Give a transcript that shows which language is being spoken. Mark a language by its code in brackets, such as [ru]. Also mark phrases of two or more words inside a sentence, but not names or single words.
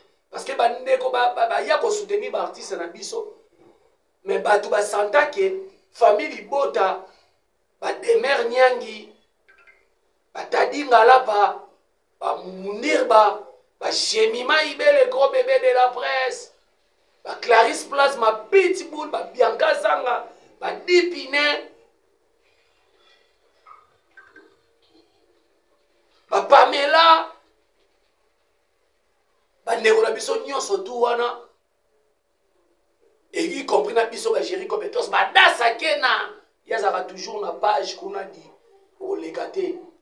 [fr] Parce que [ln] bandeko ba, ba, ba ya kosoutenir ba artiste na biso. Mais bato basanta ke famille Bota, ba Demer Nyangi, ba Tadi Ngalapa, ba Mundirba, ba Jemima Ibe, [fr] le gros bébé de la presse, ba Clarisse Plasma, Pitbull, ba Bianca Zanga, ba Dipine, [ln] ba Pamela, bandeko na biso nyonso tu wana, [fr] et y compris [ln] na biso ba Jerry Kobetos, ba Dasa Kena, yazaka toujours na page kuna di oleka te.